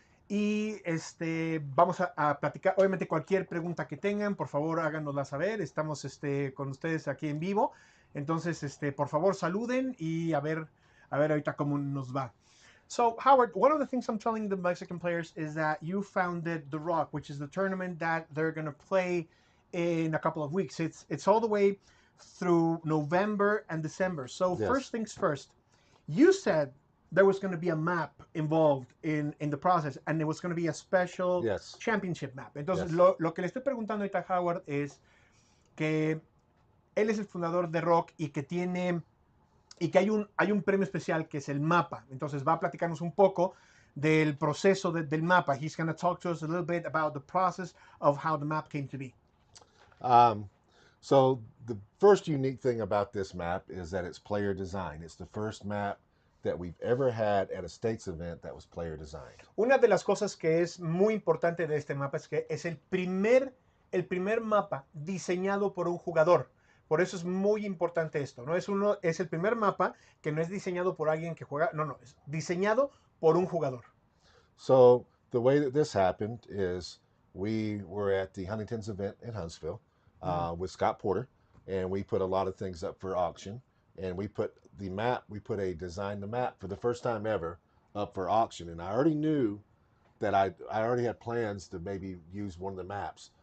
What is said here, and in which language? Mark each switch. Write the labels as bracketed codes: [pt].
[es] Y vamos a platicar, obviamente cualquier pregunta que tengan, por favor háganosla saber, estamos con ustedes aquí en vivo, entonces por favor saluden y a ver ahorita cómo nos va. [en] So, Howard, one of the things I'm telling the Mexican players is that you founded The Rock, which is the tournament that they're going to play in a couple of weeks. It's all the way through November and December. So, Yes, first things first, you said there was going to be a map involved in the process, and it was going to be a special yes, championship map. [es] Entonces, [en] yes. [es] lo que le estoy preguntando ahorita a Howard es que él es el fundador de Rock y que hay un premio especial que es el mapa. Entonces va a platicarnos un poco del proceso del mapa. [en] He's going to talk to us a little bit about the process of how the map came to be. Um, so the first unique thing about this map is that it's player design. It's the first map that we've ever had at a states event that was player designed. [es] Una de las cosas que es muy importante de este mapa es que es el primer mapa diseñado por un jugador. Por eso es muy importante esto, ¿no? Es el primer mapa que no es diseñado por alguien que juega, no, es diseñado por un jugador. [en] So the way that this happened is we were at the Huntington's event in Huntsville with Scott Porter, and we put a lot of things up for auction. And we put the map, we put a design the map for the first time ever up for auction. And I already knew that I already had plans to maybe use one of the maps.